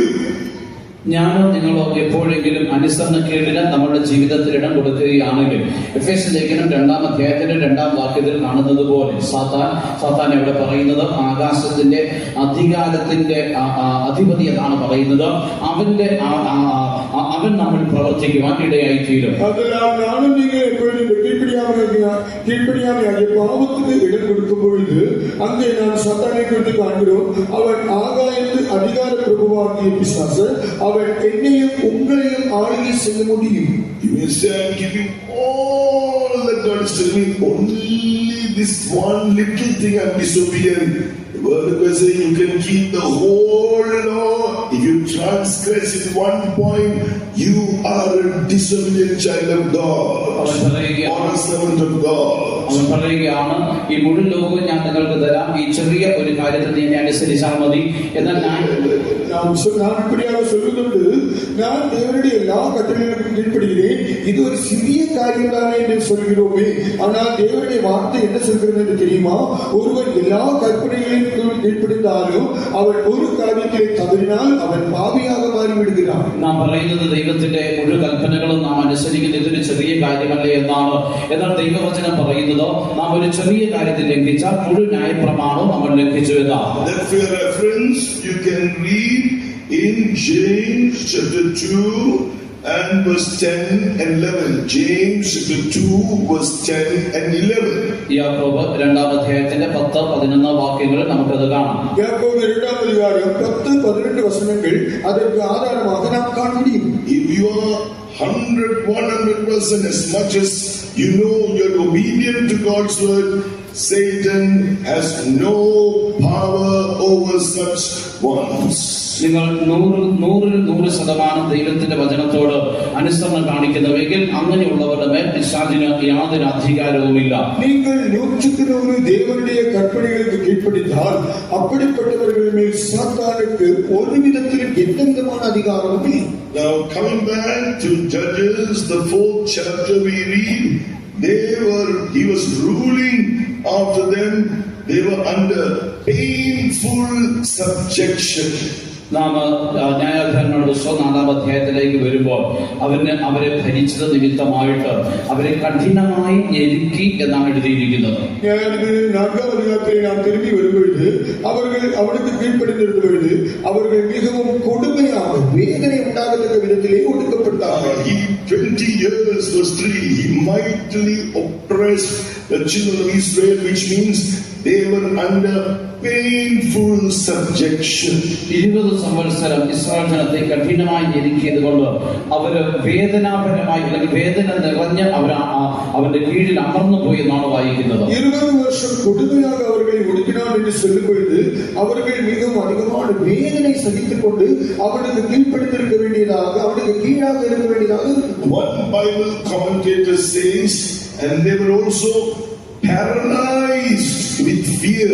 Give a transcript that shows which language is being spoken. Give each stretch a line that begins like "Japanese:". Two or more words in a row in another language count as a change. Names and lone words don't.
Malayalam: ഞാനോ നിങ്ങളോ എപ്പോഴെങ്കിലും അനുസരണക്കേടിന് നമ്മുടെ ജീവിതത്തിൽ ഇടം കൊടുക്കുകയാണെങ്കിൽ, എഫേസ്യ ലേഖനം 2-ാം അധ്യായത്തിന്റെ 2-ാം വാക്യത്തിൽ കാണുന്നത് പോലെ സാത്താൻ ഇവിടെ പറയുന്നത് ആകാശത്തിന്റെ അധികാരത്തിന്റെ അധിപതി എന്നാണ് പറയുന്നത്. അവൻ നമ്മൾ പ്രവർത്തിക്കുവാൻ ഇടയായി തീരും.
Tamil: நானும் நீங்கள் எப்பொழுது கீழ்ப்படியாமையாகிய பாவத்துக்கு இடம் கொடுக்கும் பொழுது அங்கே நாம் சாத்தானை குறித்து காண்கிறோம். அவன் ஆகாயத்து அதிகார பிரபுவாகிய பிசாசு, அவன் என்னையும் உங்களையும் ஆளுகை செய்ய முடியும்.
English: You may say, I'm giving all that God is telling me, only this one little thing I'm disobedient. The word of God says you can keep the whole law. If you transgress in one point, you are a disobedient child of God, or a servant of God.
Malayalam: അവൻ പറയുകയാണ്, ഈ മുഴുവൻ ലോകവും ഞാൻ നിങ്ങൾക്ക് തരാം, ഈ ചെറിയ ഒരു കാര്യത്തിൽ നീ എന്നെ അനുസരിച്ചാൽ മതി. എന്നാൽ ഞാൻ
Tamil: இப்படியாக சொல்வதோடு நான் தேவனுடைய எல்லா கட்டளைகளுக்கும் கீழ்ப்படுகிறேன், இது ஒரு சிறிய காரியம் தானே என்று சொல்கிறோமே. ஆனால் தேவனுடைய வார்த்தை என்ன சொல்கிறது என்று தெரியுமா? ஒருவன் எல்லா கற்பனைகளிலும் கீழ்ப்படிந்தாலும் அவன் ஒரு காரியத்தை தவறினால் அவன் பாவியாக മാറിവിടുகிறாൻ.
Malayalam: നാം പറയുന്നത് ദൈവത്തിന്റെ മുഴുവൻ കൽപ്പനകളും നാം അനുസരിക്കുന്നത് ഇതൊരു ചെറിയ കാര്യമല്ലേ എന്നാണ്. എന്നാൽ ദൈവവചനം പറയുന്നതോ നാം ഒരു ചെറിയ കാര്യത്തിൽ ലംഘിച്ചാൽ മുഴുവൻ ന്യായപ്രമാണവും നമ്മൾ ലംഘിച്ചു എന്നാണ്.
English: That for your reference, you can read in James chapter 2 and verse 10 and 11. James chapter 2 verse 10 and 11.
Malayalam: യാക്കോബ് 2-ാം അധ്യായത്തിന്റെ 10-11 വാക്യങ്ങൾ നമുക്കത് കാണാം. യാക്കോബ് 2-ാം അധ്യായം 10-12 വചനങ്ങൾ
Tamil: அதற்கு ஆதாரமாக நாம் காண முடியும்.
English: If you are 100% as much as you know you're obedient to God's word, Satan has no power over such ones.
Malayalam: നിങ്ങൾ 100% ദൈവത്തിന്റെ വചനത്തോട് അനുസരണം കാണിക്കുന്നുവെങ്കിൽ അങ്ങനെയുള്ളവരുടെ മേൽ പിശാചിന് യാതൊരു അധികാരവുമില്ല.
Tamil: நீங்கள் 100% தேவனுடைய கற்பனைகளுக்கு கீழ்ப்படிந்தால் அப்படிப்பட்டவர்கள் மேல் சாத்தானுக்கு ஒரு விதத்திலும் எந்த விதமான அதிகாரமும் இல்லை.
English: Now coming back to Judges, the 4th chapter, we read he was ruling after them. They were under painful subjection.
Malayalam: നാം ന്യായാധിപന്മാരുടെ പുസ്തകം 4-ാം അധ്യായത്തിലേക്ക് വരുമ്പോൾ അവരെ ഭരിച്ചത് നിമിത്തമായിട്ട് അവരെ കഠിനമായി ഞെരുക്കി എന്നാണ് എഴുതിയിരിക്കുന്നത്.
Tamil: நியாயாதிபதி 4-ஆம் அத்தியாயத்தில் நாம் திரும்பி வரும்பொழுது அவனுக்கு கீழ்ப்படிந்திருந்த பொழுது அவர்கள் மிகவும் கொடுமையாக வேதனை உண்டாகத்தக்க விதத்திலே ஒடுக்கப்பட்டார்கள்.
English: 20 years verse 3 he mightily oppressed the children of Israel, which means they were under painful subjection.
Malayalam: 20 സംവത്സരം ഇസ്രായേൽ ജനത്തെ കഠിനമായി ഞെരുക്കിയത് കൊണ്ട് അവര് വേദനാപരമായി അല്ലെങ്കിൽ വേദന നിറഞ്ഞ അവന്റെ കീഴിൽ അമർന്നു പോയി എന്നാണ് വായിക്കുന്നത്.
Tamil: 20 வருஷம் கொடுமையாக அவர்களை ஒடுக்கினார் என்று சொல்லும் பொழுது அவர்கள் மிகவும் அதிகமான வேதனை சகித்துக் கொண்டு அவனுக்கு கீழ்ப்படிந்திருக்க வேண்டியதாக அவனுக்கு கீழாக இருக்க வேண்டியதாக.
English: One Bible commentator says, and they were also paralyzed with fear.